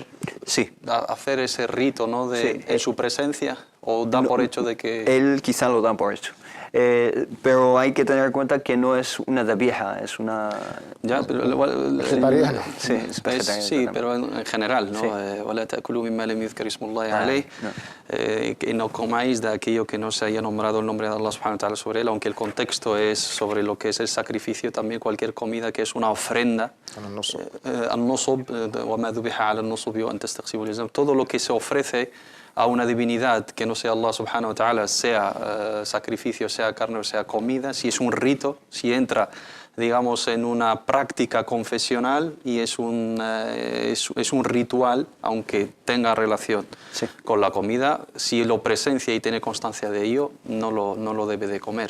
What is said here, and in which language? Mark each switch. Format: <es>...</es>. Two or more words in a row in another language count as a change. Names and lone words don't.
<es>sí, hacer ese rito, ¿no? Sí. En su presencia? ¿O dan por hecho de que...? Él quizá lo dan por hecho. Pero hay que tener en cuenta que no es una dabieja, es una... Ya, pero vegetariana. Sí, pero en general, ¿no?</es> <ar>وَلَا تَأْكُلُوا مِمَّا لَمْ يُذْكَرِ اسْمُ اللَّهِ عَلَيْهِ.</ar> <es>Que no comáis de aquello que no se haya nombrado el nombre de Allah</es> <ar>سبحانه وتعالى</ar> <es>sobre él, aunque el contexto es sobre lo que es el sacrificio, también cualquier comida que es una ofrenda. Todo lo que se ofrece a una divinidad que no sea Allah</es> <ar>سبحانه وتعالى,</ar> <es>sea sacrificio, sea carne o sea comida, si es un rito, si entra, digamos, en una práctica confesional y es un ritual, aunque tenga relación con la comida, si lo presencia y tiene constancia de ello, no lo debe de comer.</es>